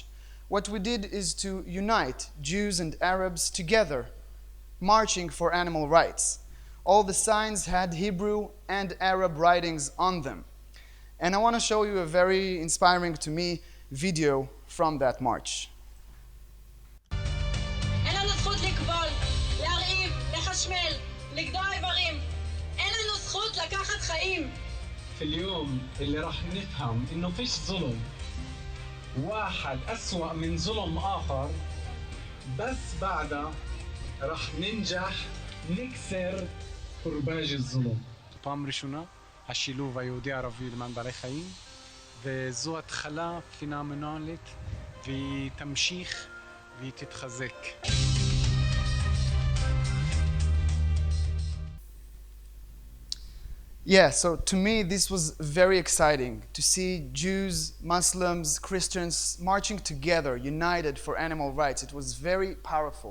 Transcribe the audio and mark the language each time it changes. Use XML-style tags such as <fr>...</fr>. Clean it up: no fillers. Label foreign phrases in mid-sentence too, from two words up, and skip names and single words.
<en>What we did is to unite Jews and Arabs together, marching for animal rights. All the signs had Hebrew and Arab writings on them. And I want to show you a very inspiring to me video from that march.</en> <ar>في اليوم اللي راح نفهم إنه فيش ظلم واحد أسوأ من ظلم آخر بس بعدها راح ننجح نكسر كرباج الظلم.</ar> <he>פעם ראשונה השילוב היהודי-ערבי למען בעלי חיים, וזו התחלה פנומנלית והיא תמשיך והיא תתחזק.</he> <en>Yeah, so to me this was very exciting to see Jews, Muslims, Christians marching together, united for animal rights. It was very powerful.</en>